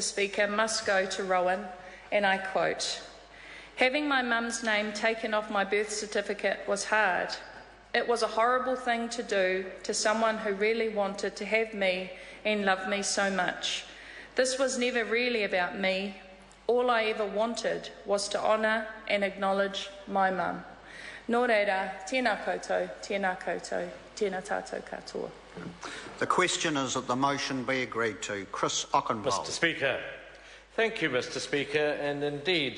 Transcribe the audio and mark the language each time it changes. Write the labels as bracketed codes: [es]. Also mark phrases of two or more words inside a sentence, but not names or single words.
[en] Speaker, must go to Rowan, and I quote, "Having my mum's name taken off my birth certificate was hard. It was a horrible thing to do to someone who really wanted to have me and loved me so much. This was never really about me. All I ever wanted was to honour and acknowledge my mum. [mi] Nō reira, tēnā koutou, tēnā koutou, tēnā tātou katoa." [en] The question is that the motion be agreed to. Chris Ockenbold. Mr. Speaker. Thank you, Mr. Speaker, and indeed